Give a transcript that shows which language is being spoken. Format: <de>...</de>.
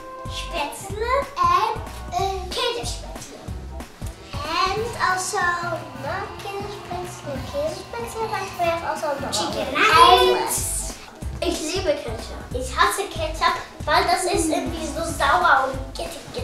<en>Spätzle and Käsespätzle. And also not Käsespätzle, but we have also chicken nuggets.</en> <de>Ich liebe Ketchup. Ich hasse Ketchup, weil das ist irgendwie so sauer und gettig.</de>